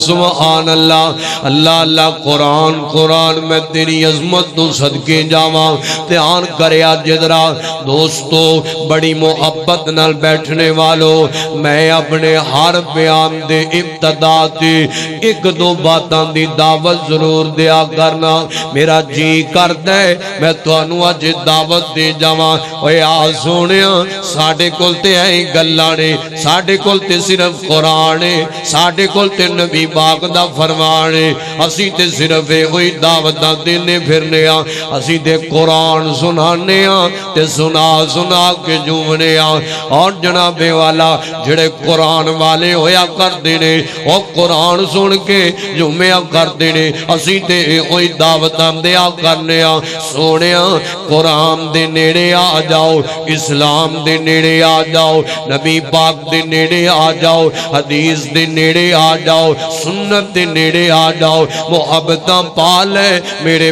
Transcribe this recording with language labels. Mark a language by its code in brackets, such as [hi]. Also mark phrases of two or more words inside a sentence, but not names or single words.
[ar] سبحان اللہ [pa] اللہ اللہ قرآن قرآن میں تیری عظمت تو صدقے جاواں دھیان کریا جدرا دوستو بڑی محبت نال بیٹھنے والو میں اپنے ہر بیان دے ابتدا تے ایک دو باتاں دی دعوت ضرور دیا کرنا میرا جی کردا ہے میں تانوں اج دعوت دے جاواں اوے آ سونیا ساڈے کول تے اے گلاں نے ساڈے کول تے صرف قرآن ہے ساڈے کول تے نبی پاک دا فرمان ہے اسی تے صرف وہی دعوتاں دینے پھرنے ہاں اسی تے قرآن سنانے ہاں تے سنا سنا کے جومنے ہاں اور جناب والا جڑے قرآن والے ہویا کردے نے او قرآن سن کے جمعہ کردے نے اسی تے وہی دعوتاں دیا کرنے ہاں سونیا قرآن دے نیڑے آ جاؤ اسلام دے نیڑے آ جاؤ نبی پاک دے نیڑے آ جاؤ حدیث دے نیڑے آ جاؤ سنت دے نیڑے آ جاؤ محبتاں پا لے میرے